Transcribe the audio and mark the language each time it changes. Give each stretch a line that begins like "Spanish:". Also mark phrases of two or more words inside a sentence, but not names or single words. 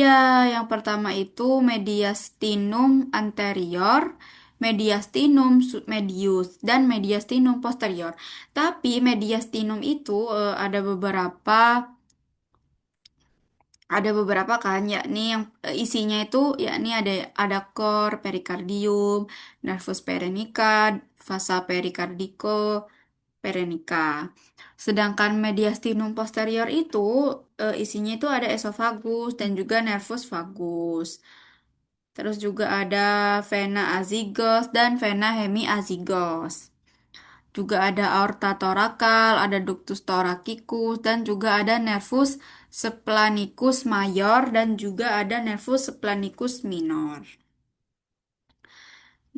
Indonesian: Yang pertama itu mediastinum anterior, mediastinum medius, dan mediastinum posterior. Tapi mediastinum itu ada beberapa kan, yakni yang isinya itu yakni ada core, perikardium, nervus perenica, vasa pericardico, perenica. Sedangkan mediastinum posterior itu isinya itu ada esofagus dan juga nervus vagus. Terus juga ada vena azygos dan vena hemiazygos. Juga ada aorta thoracal, ada ductus thoracicus dan juga ada nervus splanicus mayor dan juga ada nervus splanicus minor.